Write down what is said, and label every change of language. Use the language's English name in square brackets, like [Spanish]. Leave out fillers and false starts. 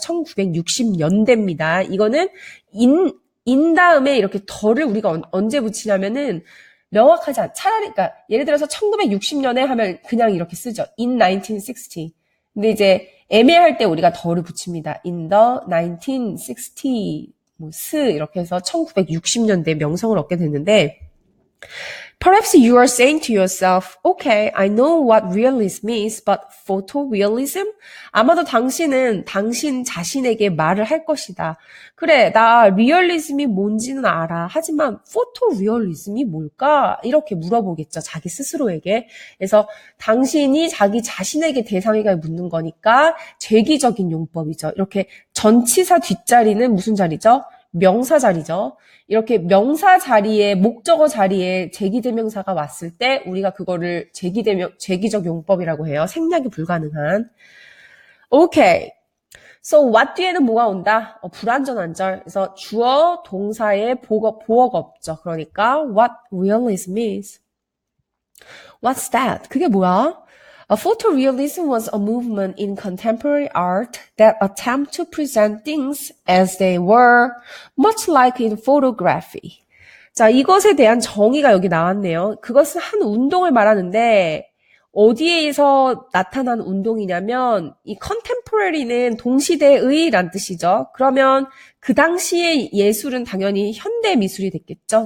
[Korean] 1960년대입니다. 이거는 인 다음에 이렇게 덜을 우리가 언제 붙이냐면은 명확하지 않, 차라리, 그러니까 예를 들어서 1960년에 하면 그냥 이렇게 쓰죠. [English] in 1960. [Korean] 근데 이제 애매할 때 우리가 덜을 붙입니다. [English] in the 1960, [Korean] 이렇게 해서 1960년대 명성을 얻게 됐는데, [English] Perhaps you are saying to yourself, okay, I know what realism is, but photorealism? [Korean] 아마도 당신은 당신 자신에게 말을 할 것이다. 그래, 나 리얼리즘이 뭔지는 알아. 하지만 포토리얼리즘이 뭘까? 이렇게 물어보겠죠. 자기 스스로에게. 그래서 당신이 자기 자신에게 대상에게 묻는 거니까 죄기적인 용법이죠. 이렇게 전치사 뒷자리는 무슨 자리죠? 명사 자리죠. 이렇게 명사 자리에, 목적어 자리에 제기대명사가 왔을 때 우리가 그거를 제기적 용법이라고 해요. 생략이 불가능한. 오케이. [English] So what [Korean] 뒤에는 뭐가 온다? 불완전한 절. 그래서 주어, 동사에 보어가 없죠. 그러니까 [English] what realism is. What's that? [Korean] 그게 뭐야? [English] Photorealism was a movement in contemporary art that attempt to present things as they were, much like in photography. [Korean] 자, 이것에 대한 정의가 여기 나왔네요. 그것은 한 운동을 말하는데 어디에서 나타난 운동이냐면 이 contemporary는 동시대의란 뜻이죠. 그러면 그 당시의 예술은 당연히 현대 미술이 됐겠죠.